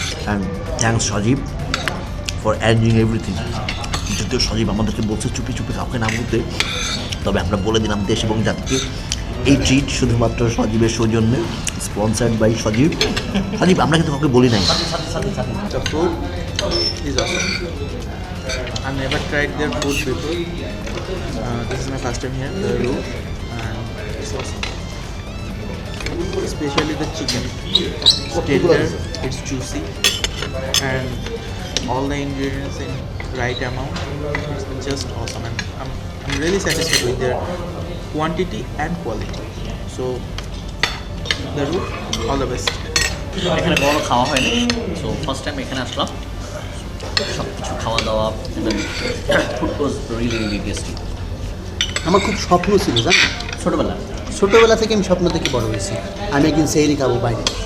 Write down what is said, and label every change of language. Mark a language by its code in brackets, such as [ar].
[en] And thanks [bn] Sajib [en] for arranging everything. [bn] যদিও সজীব আমাদেরকে বলছে চুপি চুপি কাউকে না বলতে, তবে আমরা বলে দিলাম দেশ এবং জাতিকে এই ট্রিট শুধুমাত্র সজীবের সৌজন্যে, স্পন্সার্ড বাই সজীব। সজীব আমরা কিন্তু কাউকে বলি নাই। [en] The food is awesome. I've never tried their food before. This is my first time here, the roux, and it's awesome. Especially the chicken. It's tender, it's juicy, and all the ingredients in right amount. It's just awesome, and I'm really satisfied with their quantity and quality. So the roux, all the best. [bn] এখানে বড় খাওয়া হয়নি, so first time এখানে আসলাম। সব কিছু খাওয়া দাওয়া, [en] Food was really really tasty. [bn] আমার খুব স্বপ্ন ছিল জানো, ছোটবেলা থেকে আমি স্বপ্ন থেকে বড় হয়েছি আমি একদিন সেহরি খাবো বাইরে।